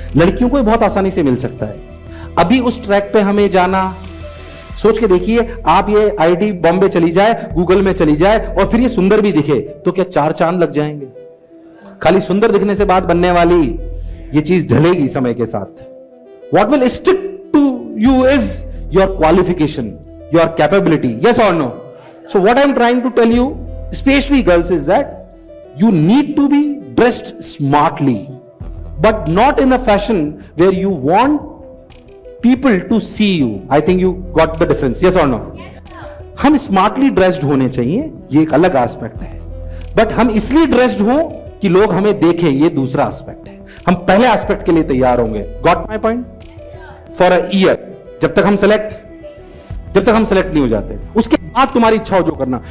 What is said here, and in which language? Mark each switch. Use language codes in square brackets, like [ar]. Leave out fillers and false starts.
[hi] लड़कियों को बहुत आसानी से मिल सकता है। अभी उस ट्रैक पे हमें जाना, सोच के देखिए, आप ये आईटी बॉम्बे चली जाए, गूगल में चली जाए, और फिर ये सुंदर भी दिखे, तो क्या 4 चांद लग जाएंगे? खाली सुंदर दिखने से बात बनने वाली, ये चीज ढलेगी समय के साथ। [en] What will stick to you is your qualification, your capability. Yes or no? So what I'm trying to tell you, especially girls, is that you need to be dressed smartly, but not in a fashion where you want people to see you. I think you got the difference. Yes or no? [hi] हम [en] smartly dressed [hi] होने चाहिए, ये एक अलग aspect है। But हम इसलिए dressed हो कि लोग हमें देखें, ये दूसरा एस्पेक्ट है। हम पहले एस्पेक्ट के लिए तैयार होंगे। [en] Got my point? For a year, [hi] जब तक हम सेलेक्ट नहीं हो जाते, उसके बाद तुम्हारी इच्छा हो जो करना।